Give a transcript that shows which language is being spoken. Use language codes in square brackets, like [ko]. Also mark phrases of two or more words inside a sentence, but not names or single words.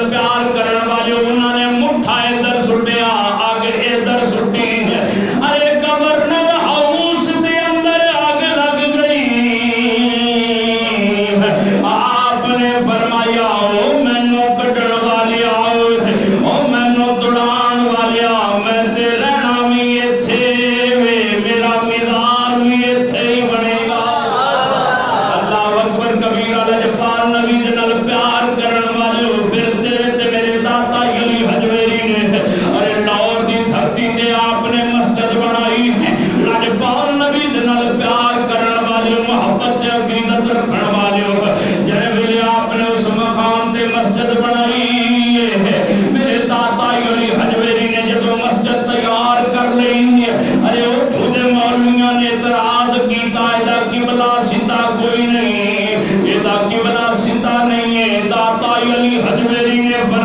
[pa] پیار کرن والے انہاں نے مٹھا ادھر سٹیا آگ ادھر سٹی ارے گورنر ہاؤس دے اندر آگ لگ گئی آپ نے فرمایا او مینوں کڈن والیا او مینوں دڑان والیا میں تے رہنا وی ایتھے وے میرا مزار وی ایتھے ہی بنے گا [ar] اللہ اکبر [pa] کبیرہ راجپال نبی دے نال پیار کرن والے پھر تیرے تے میرے داتا علی حجویری نے ارے لاہور دی دھرتی تے آپ نے مسجد بنائی ہے راجپال نبی دے نال پیار کرن والے محبت تے عقیدت رکھن والے جے ویلے آپ نے اس مقام تے مسجد بنائی ہے میرے داتا علی حجویری نے جدوں مسجد تیار کر لئی ارے اوتھوں دے مولویاں نے اعتراض کیتا ادا قبلہ سیدھا کوئی نہیں ادا قبلہ سیدھا نہیں ہے داتا علی حجویری نے